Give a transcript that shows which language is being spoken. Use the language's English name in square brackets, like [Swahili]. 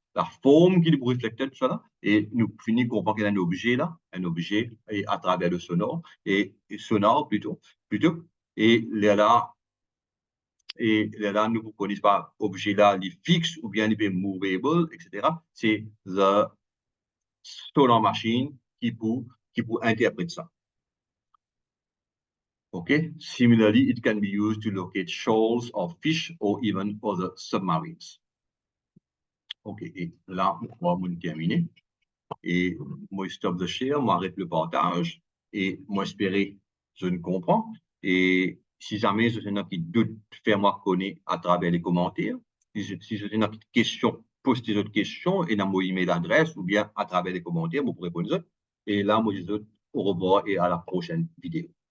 [French] La forme qu'il est reflected, ça là, et nous finissons comprendre qu'il y a un objet là, et à travers le sonar, et sonar plutôt, et là, nous ne connaissons pas objet là, il est fixe ou bien il est movable, etc. C'est the sonar machine qui peut interpréter ça. [English] Okay. Similarly, it can be used to locate shoals of fish or even other submarines. [French] OK. Et là, on va terminer. Et moi, stop the share, moi, arrête le partage. Et moi, espérer je ne comprends. Et si jamais je suis qui doute, fais-moi connaître à travers les commentaires. Si je suis une question, pose tes autres questions et dans mon email adresse ou bien à travers les commentaires, vous pourrez répondre. Et là, moi, je dis au revoir et à la prochaine vidéo.